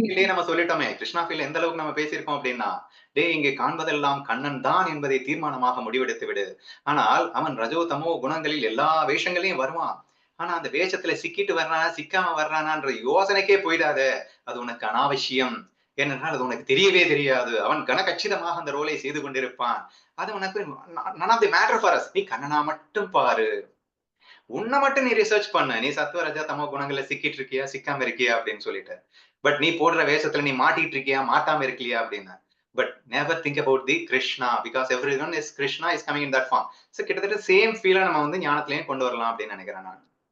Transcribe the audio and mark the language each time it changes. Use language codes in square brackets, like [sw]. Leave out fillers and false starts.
[ta] நம்ம சொல்லிட்டோமே, கிருஷ்ணா ஃபீல் எந்த அளவுக்கு நம்ம பேசியிருக்கோம் அப்படின்னா, டேய் இங்கே காண்பதெல்லாம் கண்ணன் தான் என்பதை தீர்மானமாக முடிவெடுத்து விடு. ஆனால் அவன் ரஜோ தமோ குணங்களில் எல்லா வேஷங்களையும் வருவான். ஆனா அந்த வேஷத்துல சிக்கிட்டு வர்றானா சிக்காம வர்றானான்ற யோசனைக்கே போயிடாத. அது உனக்கு அனாவசியம். ஏனென்றால் அது உனக்கு தெரியவே தெரியாது. அவன் கனகச்சிதமாக அந்த ரோலை செய்து கொண்டிருப்பான். அது உனக்கு [en] none of the matter for us. [ta] நீ கண்ணனா மட்டும் பாரு. உன்னை மட்டும் நீ ரிசர்ச் பண்ண. நீ சத்துவ ரஜ தமோ குணங்களை சிக்கிட்டு இருக்கியா சிக்காம இருக்கியா அப்படின்னு சொல்லிட்டு. [en] but [ta] நீ போடுற வேஷத்துல நீ மாட்டிட்டு இருக்கியா மாட்டாம இருக்கலையா அப்படின்னு. [en] But never think about the Krishna because everyone is Krishna is coming in that form. [ta] So கிட்டத்தட்ட சேம் ஃபீலை நம்ம வந்து ஞானத்திலையும் கொண்டு வரலாம் அப்படின்னு நினைக்கிறேன் நான்.